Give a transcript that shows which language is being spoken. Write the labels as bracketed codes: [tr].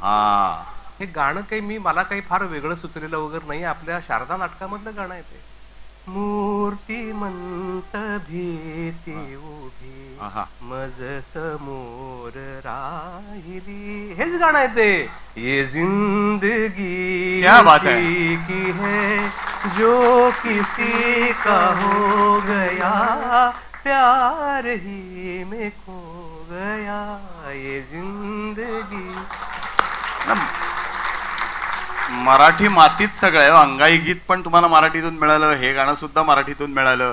[mr] हा, हे गाणं काही मला काही फार वेगळं सुचलेलं वगैरे नाही. आपल्या शारदा नाटकामधलं गाणं आहे ते. मूर्तिमंत भीती उभी मज समोर राहिली, हेच गाणं आहे ते. [hi] ये जिंदगी उसी की है जो किसी का हो गया, प्यार ही में खो गया. ये जिंदगी. [mr] मराठी मातीत सगळं अंगाई गीत पण तुम्हाला मराठीतून मिळालं, हे गाणं सुद्धा मराठीतून मिळालं.